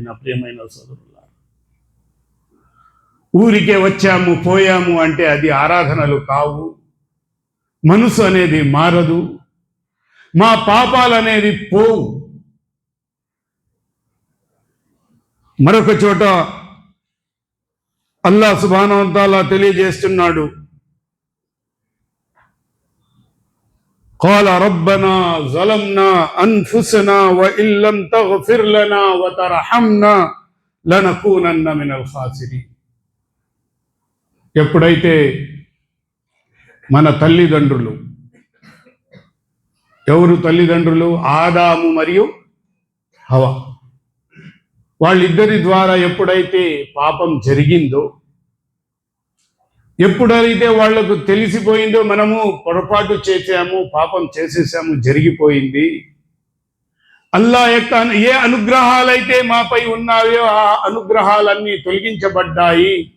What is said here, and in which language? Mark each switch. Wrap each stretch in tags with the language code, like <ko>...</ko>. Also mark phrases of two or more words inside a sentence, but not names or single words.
<te>నా ప్రియమైన సోదరులారా, ఊరికే వచ్చాము పోయాము అంటే అది ఆరాధనలు కావు, మనసు అనేది మారదు, మా పాపాలు అనేది పోవు. మరొక చోట</te> <ar>الله سبحانه وتعالى</ar> <te>తెలియజేస్తున్నాడు,</te> <ar>قال ربنا ظلمنا أنفسنا وإن لم تغفر لنا وترحمنا لنكونن من الخاسرين.</ar> <te>ఎప్పుడైతే మన తల్లిదండ్రులు, ఎవరు తల్లిదండ్రులు? ఆదాము మరియు హవ్వ, వాళ్ళిద్దరి ద్వారా ఎప్పుడైతే పాపం జరిగిందో, ఎప్పుడైతే వాళ్లకు తెలిసిపోయిందో మనము పొరపాటు చేశాము, పాపం చేసేసాము, జరిగిపోయింది, అల్లా యొక్క ఏ అనుగ్రహాలైతే మాపై ఉన్నాయో ఆ అనుగ్రహాలన్నీ తొలగించబడ్డాయి,</te>